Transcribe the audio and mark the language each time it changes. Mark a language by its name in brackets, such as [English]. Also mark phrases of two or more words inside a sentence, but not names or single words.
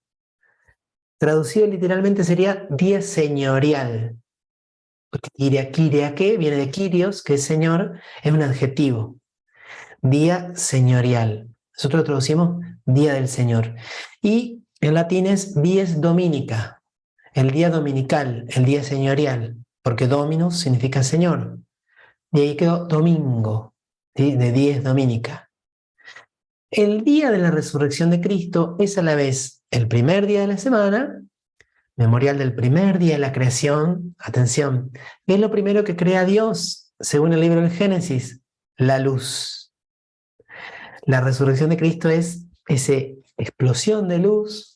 [Spanish] Traducido literalmente sería día señorial. Porque Kyriake viene de Kyrios, que es señor, es un adjetivo. Día señorial. Nosotros lo traducimos día del Señor. Y en latín es [Latin] dies dominica, [Spanish] el día dominical, el día señorial, porque dominus significa señor. Y ahí quedó domingo, ¿sí? De [Latin] dies dominica. [Spanish] El día de la resurrección de Cristo es a la vez el primer día de la semana, memorial del primer día de la creación. Atención, ¿qué es lo primero que crea Dios? Según el libro del Génesis, la luz. La resurrección de Cristo es esa explosión de luz.